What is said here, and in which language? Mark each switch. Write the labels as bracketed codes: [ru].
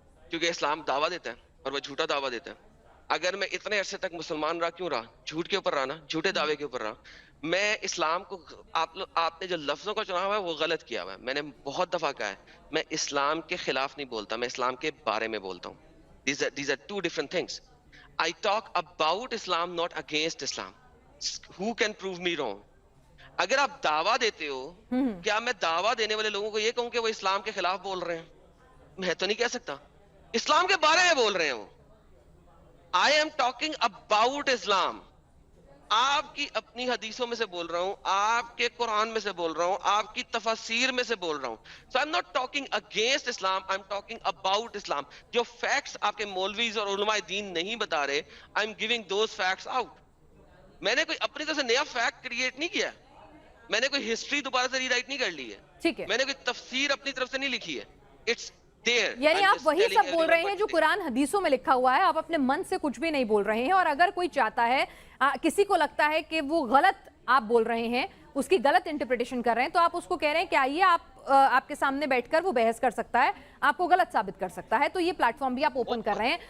[ur] کیونکہ اسلام دعویٰ دیتا ہے اور وہ جھوٹا دعویٰ دیتا ہے. اگر میں اتنے عرصے تک مسلمان رہا, کیوں رہا؟ جھوٹ کے اوپر رہا نا, جھوٹے دعوے کے اوپر رہا. میں اسلام کو, آپ نے جو لفظوں کا چنا ہوا ہے وہ غلط کیا ہوا ہے. میں نے بہت دفعہ کہا ہے, میں اسلام کے خلاف نہیں بولتا, میں اسلام کے بارے میں بولتا ہوں. [en] These are two different things. I talk about Islam, not against Islam. Who can prove me wrong? [ur] اگر آپ دعویٰ دیتے ہو, کیا میں دعویٰ دینے والے لوگوں کو یہ کہوں کہ وہ اسلام کے خلاف بول رہے ہیں؟ میں تو نہیں کہہ سکتا. اسلام کے بارے میں بول رہے ہیں وہ. [en] I am talking about Islam. [ur] آپ کی اپنی حدیثوں میں سے بول رہا ہوں, آپ کے قرآن میں سے بول رہا ہوں, آپ کی تفاسیر میں سے بول رہا ہوں. [en] So I'm not talking against Islam, I'm talking about Islam. [ur] جو فیکٹس آپ کے مولویز اور علماء دین نہیں بتا رہے, [en] I'm giving those facts out. [ur] میں نے کوئی اپنی طرف سے نیا فیکٹ کریٹ نہیں کیا, میں نے کوئی ہسٹری دوبارہ سے ری رائٹ نہیں کر لی ہے, ٹھیک ہے, میں نے کوئی تفسیر اپنی طرف سے نہیں لکھی ہے. [en] It's [ur] یعنی آپ وہی سب بول رہے ہیں جو قرآن حدیثوں میں لکھا ہوا ہے, آپ اپنے من سے کچھ بھی نہیں بول رہے ہیں. اور اگر کوئی چاہتا ہے, کسی کو لگتا ہے کہ وہ غلط آپ بول رہے ہیں, اس کی غلط انٹرپریٹیشن کر رہے ہیں, تو آپ اس کو کہہ رہے ہیں کہ آئیے آپ کے سامنے بیٹھ کر وہ بحث کر سکتا ہے, آپ کو غلط ثابت کر سکتا ہے. تو یہ پلیٹ فارم بھی آپ اوپن کر رہے ہیں.